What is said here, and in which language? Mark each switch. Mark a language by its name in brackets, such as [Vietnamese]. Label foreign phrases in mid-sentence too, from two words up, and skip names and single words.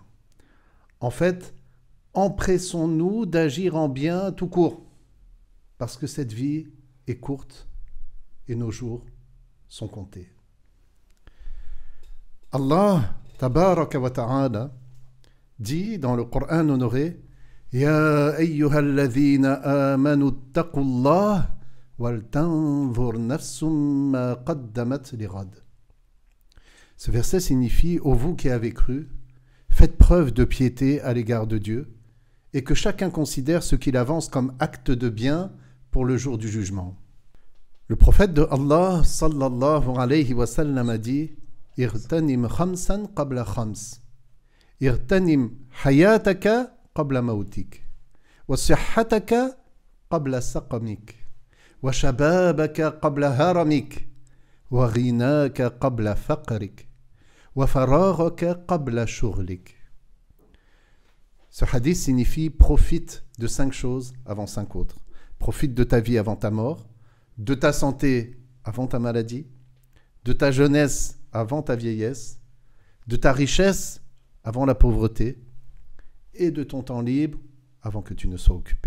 [French] En fait, empressons-nous d'agir en bien tout court, parce que cette vie est courte et nos jours sont comptés. Allah, [Arabic] تبارك وتعالى, [French] dit dans le Coran honoré, [Arabic] يا أيها الذين آمنوا اتقوا الله ولتنظر نفس ما قدمت لغد. [French] Ce verset signifie, ô vous qui avez cru, faites preuve de piété à l'égard de Dieu et que chacun considère ce qu'il avance comme acte de bien pour le jour du jugement. Le prophète de Allah [Arabic] صلى الله عليه وسلم [French] a dit [Arabic] اغتنم خمسا قبل خمس. اغتنم حياتك قبل موتك. وصحتك قبل سقمك. وشبابك قبل هرمك. وغناك قبل فقرك وفراغك قبل شغلك. [French] Ce hadith signifie profite de 5 choses avant 5 autres. Profite de ta vie avant ta mort, de ta santé avant ta maladie, de ta jeunesse avant ta vieillesse, de ta richesse avant la pauvreté et de ton temps libre avant que tu ne sois occupé.